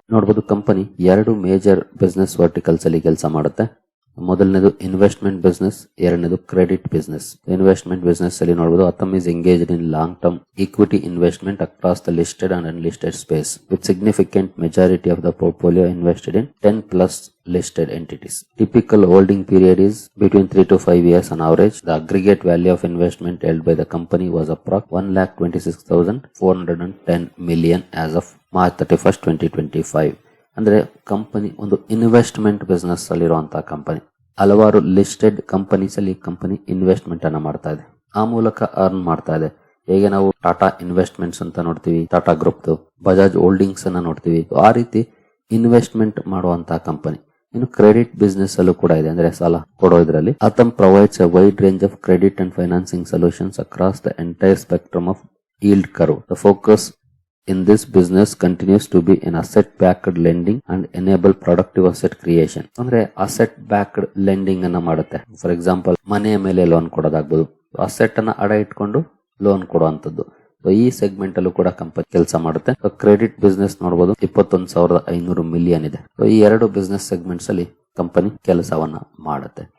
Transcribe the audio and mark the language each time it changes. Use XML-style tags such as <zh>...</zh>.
<kn>ನೋಡಬಹುದು, company 2 major business verticals ಅಲ್ಲಿ ಕೆಲಸ ಮಾಡುತ್ತೆ. ಮೊದಲನೇದು ಇನ್ವೆಸ್ಟ್ಮೆಂಟ್ ಬಿಸ್ನೆಸ್, ಎರಡನೇದು ಕ್ರೆಡಿಟ್ ಬಿಸ್ನೆಸ್. ಇನ್ವೆಸ್ಟ್ಮೆಂಟ್ ಬಿಸ್ನೆಸ್ ಅಲ್ಲಿ ನೋಡಬಹುದು,</kn> <en>Authum is engaged in long term equity investment across the listed and unlisted space with significant majority of the portfolio invested in 10+ listed entities. Typical holding period is between 3 to 5 years on average. The aggregate value of investment held by the company was approximately 1,26,410 million as of March 31st, 2025.</en> <kn>ಅಂದ್ರೆ company ಒಂದು investment business ಅಲ್ಲಿರುವಂತಹ company. ಹಲವಾರು listed companies ಅಲ್ಲಿ company investment ಅನ್ನ ಮಾಡ್ತಾ ಇದೆ. ಆ ಮೂಲಕ ಅರ್ನ್ ಮಾಡ್ತಾ ಇದೆ. ಹೇಗೆ ನಾವು ಟಾಟಾ ಇನ್ವೆಸ್ಟ್ಮೆಂಟ್ಸ್ ಅಂತ ನೋಡ್ತೀವಿ, ಟಾಟಾ ಗ್ರೂಪ್, ಬಜಾಜ್ ಹೋಲ್ಡಿಂಗ್ಸ್ ಅನ್ನ ನೋಡ್ತೀವಿ, ಆ ರೀತಿ ಇನ್ವೆಸ್ಟ್ಮೆಂಟ್ ಮಾಡುವಂತಹ ಕಂಪನಿ. ಇನ್ನು ಕ್ರೆಡಿಟ್ ಬಿಸ್ನೆಸ್ ಅಲ್ಲೂ ಕೂಡ ಇದೆ, ಅಂದ್ರೆ ಸಾಲ ಕೊಡೋದ್ರಲ್ಲಿ.</kn> <en>Authum provides a wide range of credit and financing solutions across the entire spectrum of yield curve. The focus in this business continues to be in asset backed lending and enable productive asset creation.</en> <kn>ಅಂದ್ರೆ asset backed lending ಅನ್ನ ಮಾಡುತ್ತೆ. For example, ಮನೆಯ ಮೇಲೆ loan ಕೊಡೋದಾಗ್ಬೋದು, asset ಅನ್ನ ಅಡ ಇಟ್ಕೊಂಡು loan ಕೊಡುವಂತದ್ದು. ಈ segment ಅಲ್ಲೂ ಕೂಡ ಕಂಪನಿ ಕೆಲಸ ಮಾಡುತ್ತೆ. ಕ್ರೆಡಿಟ್ ಬಿಸ್ನೆಸ್ ನೋಡಬಹುದು, 21,500 ಮಿಲಿಯನ್ ಇದೆ. ಈ 2 ಬಿಸ್ನೆಸ್ ಸೆಗ್ಮೆಂಟ್ಸ್ ಅಲ್ಲಿ ಕಂಪನಿ ಕೆಲಸವನ್ನ ಮಾಡುತ್ತೆ.</kn>